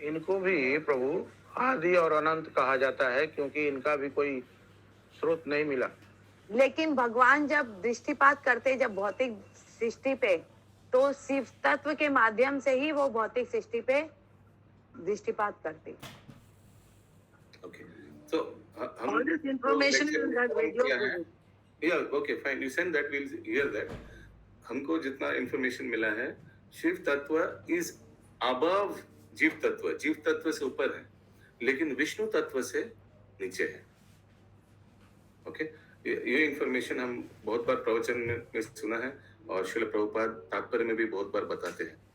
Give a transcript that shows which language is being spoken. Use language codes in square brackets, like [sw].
[hi] इनको भी प्रभु आदि और अनंत कहा जाता है, क्योंकि इनका भी कोई स्रोत नहीं मिला। लेकिन भगवान जब दृष्टिपात करते जब भौतिक सृष्टि पे, तो शिव तत्व के माध्यम से ही वो भौतिक सृष्टि पे दृष्टिपात करते। [en] okay. So [hi] हम [en] All this information is in that video. [hi] किया है। [en] Yeah, okay, fine. You send that, we'll hear that. [hi] हमको जितना इंफॉर्मेशन मिला है, शिव तत्व [en] is above [hi] जीव तत्व, जीव तत्व से ऊपर है, लेकिन विष्णु तत्व से नीचे है। ओके, ये इंफॉर्मेशन हम बहुत बार प्रवचन में सुना है, और श्रील प्रभुपाद तात्पर्य में भी बहुत बार बताते हैं।